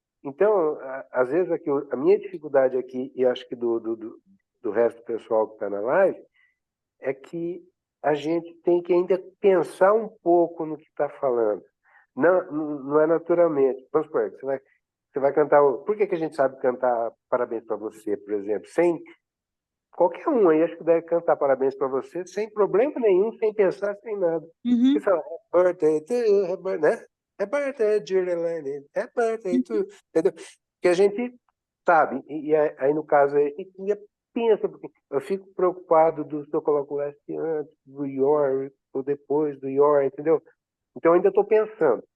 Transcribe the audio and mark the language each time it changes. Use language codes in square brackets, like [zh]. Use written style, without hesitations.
[pt] Então, às vezes aqui, a minha dificuldade aqui, e acho que do resto do pessoal que está na live, é que a gente tem que ainda pensar um pouco no que está falando. Não é naturalmente. Vamos supor, você vai cantar. Por que a gente sabe cantar parabéns para você, por exemplo? Sem qualquer um aí, acho que deve cantar parabéns para você sem problema nenhum, sem pensar, sem nada. Você fala, [en] happy birthday to you, [pt] né? [en] Happy birthday, dear Elaine, happy birthday to you. [pt] Entendeu? Que a gente sabe. E aí, no caso, aí, a gente ainda pensa, porque eu fico preocupado se eu coloco o last antes do your, ou depois do your, entendeu? Então, eu ainda estou pensando.